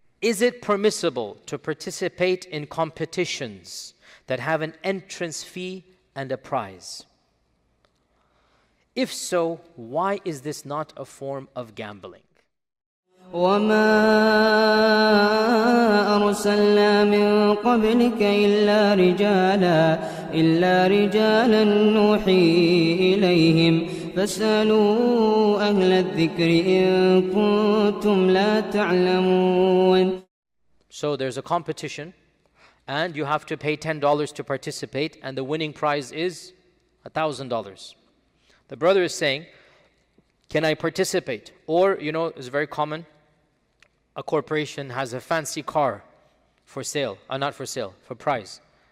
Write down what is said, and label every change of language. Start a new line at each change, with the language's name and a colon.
English: Is it permissible to participate in competitions that have an entrance fee and a prize? If so, why is this not a form of gambling?
Arabic: وما أرسلنا من قبلك إلا رجالا نوحي إليهم فاسألوا أهل الذكر إن كنتم لا تعلمون.
English: So there's a competition and you have to pay $10 to participate, and the winning prize is $1,000. The brother is saying, can I participate? Or, it's very common, a corporation has a fancy car for sale, not for sale, for prize.